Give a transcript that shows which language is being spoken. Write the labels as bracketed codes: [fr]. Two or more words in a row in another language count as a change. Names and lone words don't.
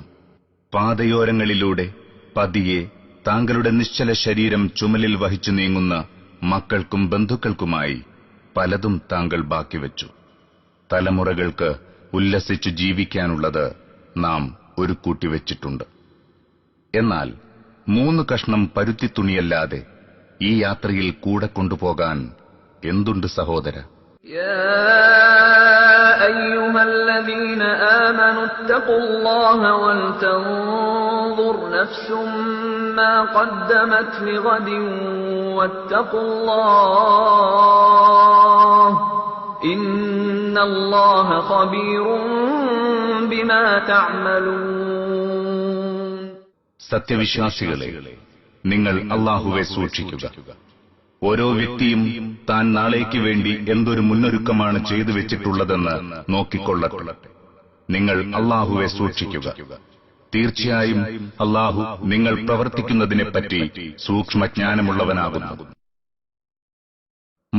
[ml] പാതയോരങ്ങളിലൂടെ പതിയെ താങ്കളുടെ നിശ്ചല ശരീരം ചുമലിൽ വഹിച്ചു നീങ്ങുന്ന മക്കൾക്കും ബന്ധുക്കൾക്കുമായി പലതും താങ്കൾ ബാക്കിവെച്ചു. തലമുറകൾക്ക് ഉല്ലസിച്ചു ജീവിക്കാനുള്ളത് നാം ഒരു കൂട്ടിവെച്ചിട്ടുണ്ട്. എന്നാൽ 3 കഷ്ണം പരുത്തിത്തുണിയല്ലാതെ ഈ യാത്രയിൽ കൂടെ കൊണ്ടുപോകാൻ എന്തുണ്ട് സഹോദര? [ar] أيها الذين آمنوا اتقوا الله ولتنظر نفس ما قدمت لغد واتقوا الله إن الله خبير بما تعملون. [ml] സത്യവിശ്വാസികളെ, നിങ്ങൾ അല്ലാഹുവെ സൂക്ഷിക്കുക. ഓരോ വ്യക്തിയും താൻ നാളേക്ക് വേണ്ടി എന്തൊരു മുന്നൊരുക്കമാണ് ചെയ്തു വെച്ചിട്ടുള്ളതെന്ന് നോക്കിക്കൊള്ളട്ടെ. നിങ്ങൾ അല്ലാഹുവെ സൂക്ഷിക്കുക. തീർച്ചയായും അല്ലാഹു നിങ്ങൾ പ്രവർത്തിക്കുന്നതിനെപ്പറ്റി സൂക്ഷ്മജ്ഞാനമുള്ളവനാകുന്നു.